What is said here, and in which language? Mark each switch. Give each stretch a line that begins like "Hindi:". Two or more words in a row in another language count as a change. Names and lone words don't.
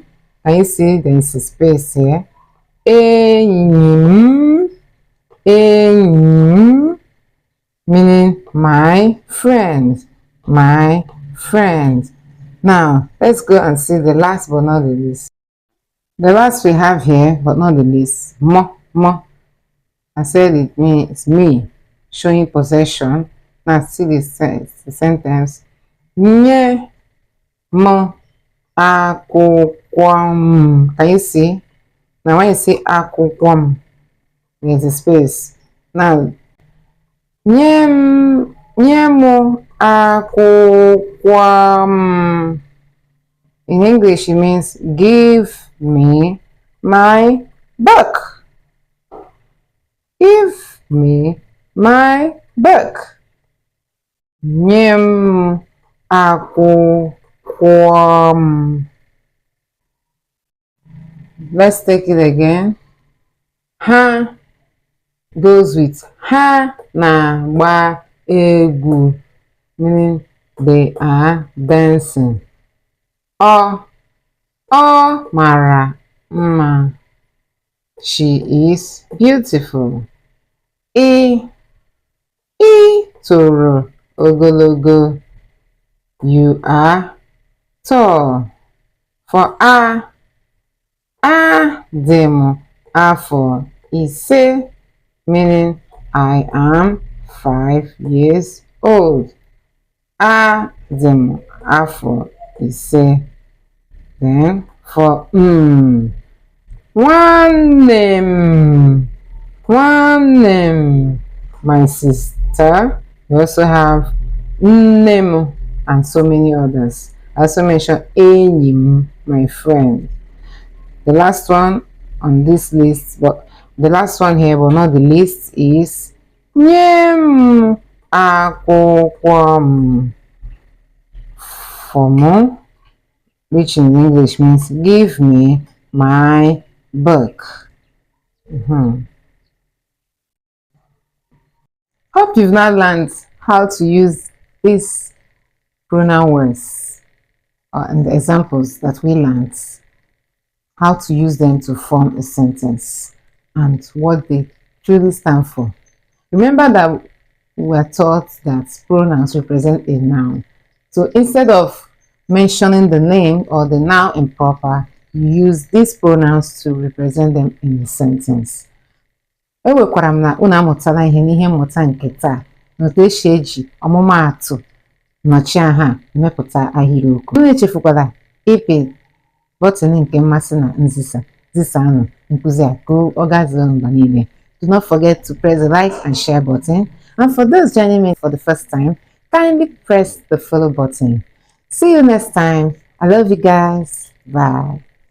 English: Can you see there is a space here?
Igbo: Enyim, enyim,
English: meaning my friend, my friend. Now let's go and see the last but not the least. The last we have here but not the least, mo. I said it means me, showing possession. Now see this the sentence.
Igbo: Nye mo akwụkwọ m.
English: Can you see? Now when you say
Igbo: akwụkwọ m,
English: there's a space.
Igbo: Now nye mo akwụkwọ m.
English: In English, it means give me my book. Give me my book.
Igbo: Nye m akwụkwọ m.
English: Let's take it again.
Igbo: Ha
English: goes with
Igbo: ha na-agba egwu,
English: meaning they are dancing.
Igbo: Ọ mara mma.
English: She is beautiful.
Igbo: Ị toro ogologo.
English: You are tall.
Igbo: For dị m afọ ise,
English: meaning I am 5 years old.
Igbo: Dị m afọ ise.
English: Then for
Igbo: nwanne m,
English: my sister. We also have
Igbo: nne m
English: and so many others. I also mentioned
Igbo: enyi m,
English: my friend. The last one on this list, but the last one here but not the least, is
Igbo: nye m akwụkwọ m.
English: For more, which in English means give me my book. Hope you've now learned how to use these pronoun words and the examples that we learned, how to use them to form a sentence and what they truly stand for. Remember that we were taught that pronouns represent a noun. So instead of mentioning the name or the noun improper, you use these pronouns to represent them in a sentence.
Igbo: Ewekwara m na unu amụtala ihe n'ihe mmụta nke taa n'otu esi eji ọmụmaatụ nnọchiaha emepụta ahịrịokwu. Unu echefukwala ịpị bọtịnụ nke mmasị na nzisanụ nkụzi a ka ọ gazie mba niile.
English: do not forget to press the like and share button. And for those joining me for the first time, kindly press the follow button. See you next time. I love you guys. Bye.